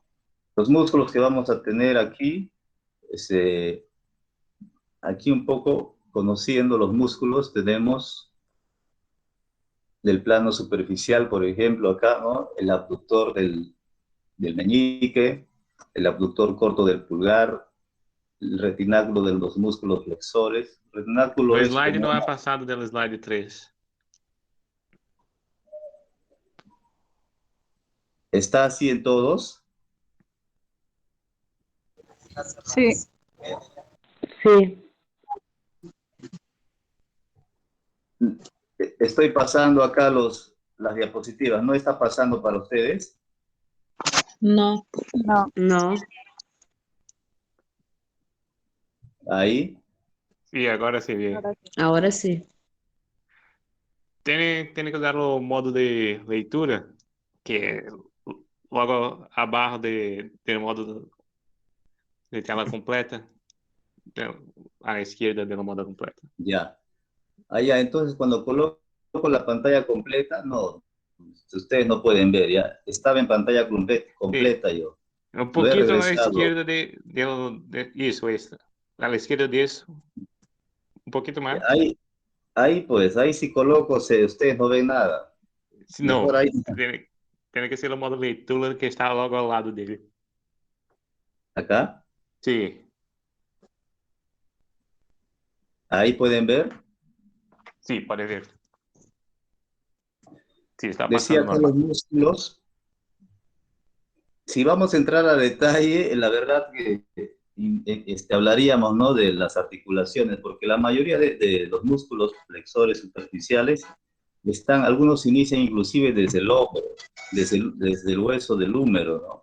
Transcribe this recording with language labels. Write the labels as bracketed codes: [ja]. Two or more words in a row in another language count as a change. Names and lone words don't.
[es] Los músculos que vamos a tener aquí, aquí un poco conociendo los músculos, tenemos del plano superficial, por ejemplo, acá, ¿no? El abductor del meñique, el abductor corto del pulgar, el retináculo de los músculos flexores. El [pt] O [es] retináculo es [pt] slide como não é passado do slide 3. [es] está así en todos. Sí. Sí. Estoy pasando acá las diapositivas. ¿No está pasando para ustedes? No. No. [pt] Não. [es] Ahí. [pt] Sim, agora se vê. Agora sim. Tem que usar o modo de leitura, que é logo abaixo do modo de tela completa, à esquerda do modo completa. [es] Ya. Allá, entonces cuando coloco la pantalla completa, no, ustedes no pueden ver, ya. Estaba en pantalla completa yo. [pt] Um [es] Lo he [pt] pouquinho à [es] regresado. [pt] esquerda de isso, esta. À esquerda disso, um pouquinho mais. [es] Ahí pues, ahí sí coloco, ustedes no ven nada. [pt] Não, [es] Mejor ahí. [pt] tem que ser o modo leitura que está logo ao lado dele. [es] Acá, [pt] Sim, [es] ahí pueden ver. [pt] sim, pode ver. Sim, está [es] Decía [pt] passando [es] acá los [pt] normal. [es] músculos. Si vamos a entrar a detalle, la verdad que hablaríamos, ¿no? De las articulaciones, porque la mayoría de los músculos flexores superficiales algunos inician inclusive desde el hombro, desde el hueso del húmero, ¿no?